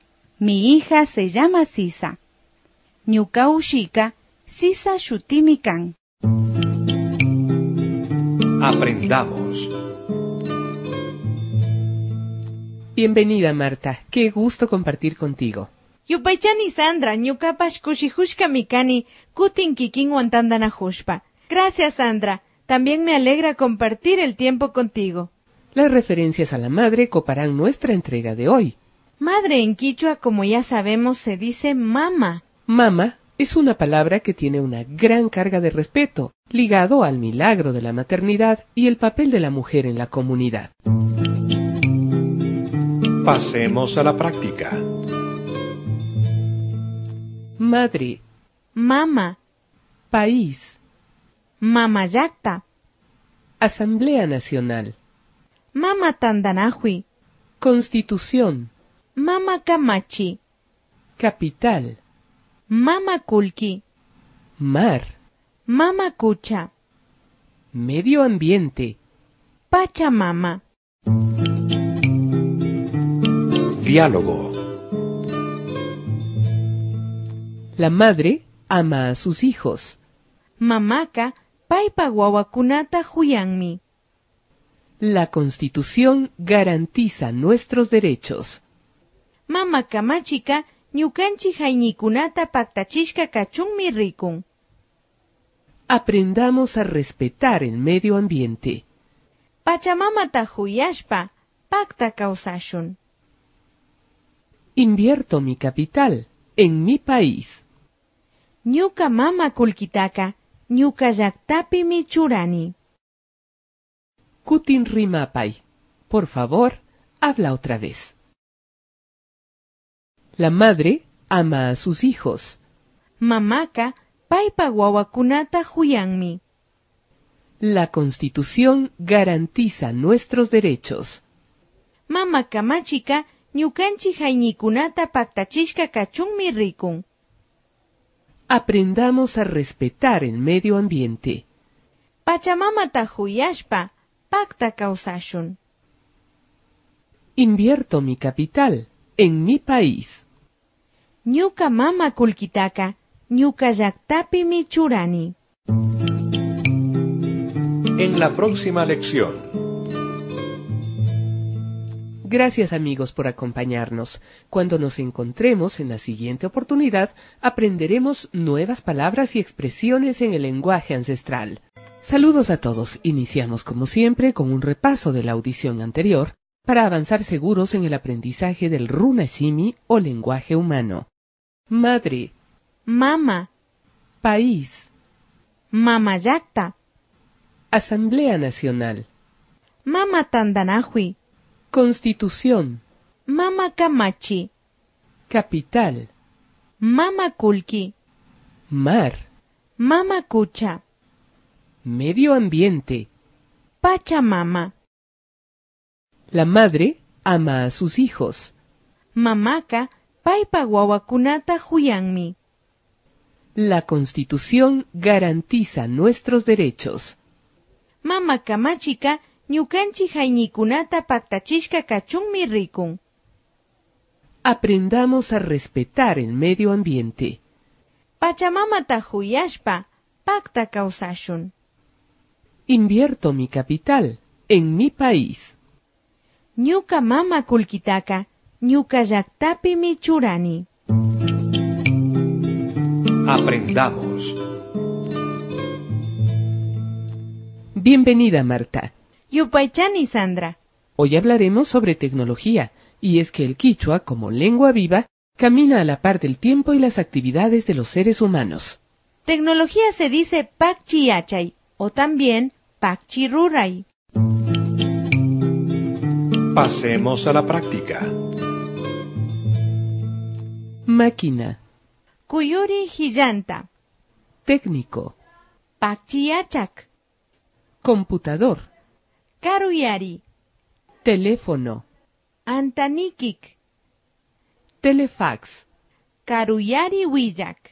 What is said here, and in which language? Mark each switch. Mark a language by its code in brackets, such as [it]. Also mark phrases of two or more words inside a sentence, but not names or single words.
[es] Mi hija se llama Sisa. [qu] Ñuca Ushika, Sisa Shutimican. [es] Aprendamos. Bienvenida, Marta. Qué gusto compartir contigo. [qu] Yupaychani Sandra, ñukapash kushihushka mikani, kutin kikin wantandana hushpa. [es] Gracias, Sandra. También me alegra compartir el tiempo contigo. Las referencias a la madre coparán nuestra entrega de hoy. Madre en quichua, como ya sabemos, se dice mama. Mama es una palabra que tiene una gran carga de respeto, ligado al milagro de la maternidad y el papel de la mujer en la comunidad. Pasemos a la práctica. Madre, [qu] Mama, [es] país, [qu] mamayacta, [es] Asamblea Nacional, [qu] mama tandanahui, [es] Constitución, [qu] mama kamachi, [es] capital, [qu] mama kulki, [es] mar, [qu] mama kucha, [es] medio ambiente, [qu] pachamama. [es] Diálogo. La madre ama a sus hijos. [qu] Mamaka, paipa wawakunata huyanmi. [es] La Constitución garantiza nuestros derechos. [qu] Mama kamachika, ñukanchi hayñikunata paktachishka kachunmi rikun. [es] Aprendamos a respetar el medio ambiente. [qu] Pachamamata huyashpa, pakta kausashun. [es] Invierto mi capital en mi país. [qu] Ñuka mama kulkitaka, ñuka llaktapi michurani. Kutin Rimapay, [es] por favor, habla otra vez. La madre ama a sus hijos. [qu] Mamaka, paipa wawakunata huyanmi. [es] La Constitución garantiza nuestros derechos. [qu] Mama kamachika ñukanchik hayñikunata paktachishka kachunmi rikun. [es] Aprendamos a respetar el medio ambiente. [qu] Pachamamata huyashpa pakta kawsashun. [es] Invierto mi capital en mi país. [qu] Ñuka mama kullkitaka ñuka llaqtapimi churani. [es] En la próxima lección. Gracias amigos por acompañarnos. Cuando nos encontremos en la siguiente oportunidad, aprenderemos nuevas palabras y expresiones en el lenguaje ancestral. Saludos a todos. Iniciamos como siempre con un repaso de la audición anterior para avanzar seguros en el aprendizaje del runashimi o lenguaje humano. Madre. [qu] Mama. [es] País. [qu] Mama llaqta. [es] Asamblea Nacional. [qu] Mama tandanahui. [es] Constitución. [qu] Mama kamachi. [es] Capital. [qu] Mama kulki. [es] Mar. [qu] Mama kucha. [es] Medio ambiente. [qu] Pachamama. [es] La madre ama a sus hijos. [qu] Mamaka paypa wawakunata huyanmi. [es] La Constitución garantiza nuestros derechos. [qu] Mama kamachika ñukanchik hayñikunata paktachishka kachunmi rikun. [es] Aprendamos a respetar el medio ambiente. [qu] Pachamamata huyashpa pakta kawsashun. [es] Invierto mi capital en mi país. [qu] Ñuka mama kullkitaka ñuka llaqtapimi churani. [es] Aprendamos. Bienvenida, Marta. [qu] Yupaychani, Sandra. [es] Hoy hablaremos sobre tecnología, y es que el quichua, como lengua viva, camina a la par del tiempo y las actividades de los seres humanos. Tecnología se dice [qu] pakchi yachay, [es] o también [qu] pakchi ruray. [es] Pasemos a la práctica. Máquina. [qu] Kuyuri hillanta. [es] Técnico. [qu] Pakchi yachak. [es] Computador. [qu] Karuyari. [es] Teléfono. [qu] Antanikik. [es] Telefax. [qu] Karuyari wiyak.